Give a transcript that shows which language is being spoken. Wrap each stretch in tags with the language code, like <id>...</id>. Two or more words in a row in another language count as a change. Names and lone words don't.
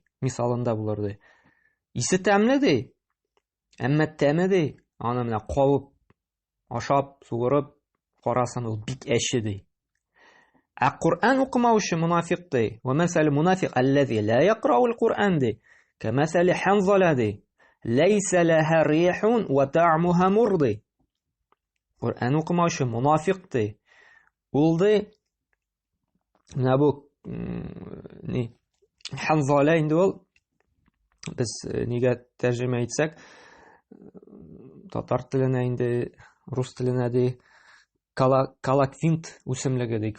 <tt>Мисалында булыр ди. Исе тәмле ди. Әмма тәме ди, аны менә кабып, ашап, сугырып карасын, ул бик әче ди. Qur'an укымаучы мунафиқ ди.</tt> <ar>ومثل المنافق الذي لا يقرأ القرآن ди. كمثل الحنظلة ди. ليس لها ريح وطعمها مر ди.</ar> <tt>Qur'an укымаучы мунафиқ ди. Ул ди менә бу ханзала инде ул без нигә тәрҗемә итсәк, татар теленә инде, рус теленә ди, калаквинт үсемлеге ди.</tt>